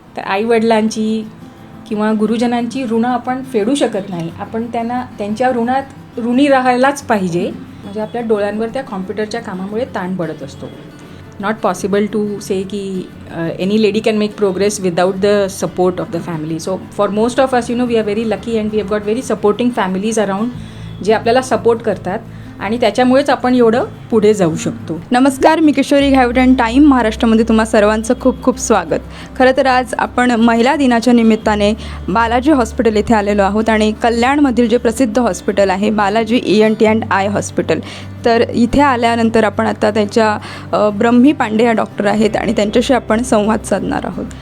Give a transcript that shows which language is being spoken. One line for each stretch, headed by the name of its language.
Marathi: तर आईवडिलांची किंवा गुरुजनांची ऋणं आपण फेडू शकत नाही. आपण त्यांच्या ऋणात ऋणी राहायलाच पाहिजे. म्हणजे आपल्या डोळ्यांवर त्या कॉम्प्युटरच्या कामामुळे ताण पडत असतो.
English: Not possible to say की any lady can make progress without the support of the family. So for most of us we are very lucky and we have got very supporting families around
Marathi: जे आपल्याला support करतात आणि त्याच्यामुळेच आपण एवढं पुढे जाऊ शकतो. नमस्कार, मी किशोरी घावडे आणि टाईम महाराष्ट्रामध्ये तुम्हा सर्वांचं खूप खूप स्वागत. खरं तर आज आपण महिला दिनाच्या निमित्ताने बालाजी हॉस्पिटल इथे आलेलो आहोत आणि कल्याणमधील जे प्रसिद्ध हॉस्पिटल आहे Balaji ENT and I hospital, तर इथे आल्यानंतर आपण आता त्यांच्या ब्रह्मी पांडे या डॉक्टर आहेत आणि त्यांच्याशी आपण संवाद साधणार आहोत.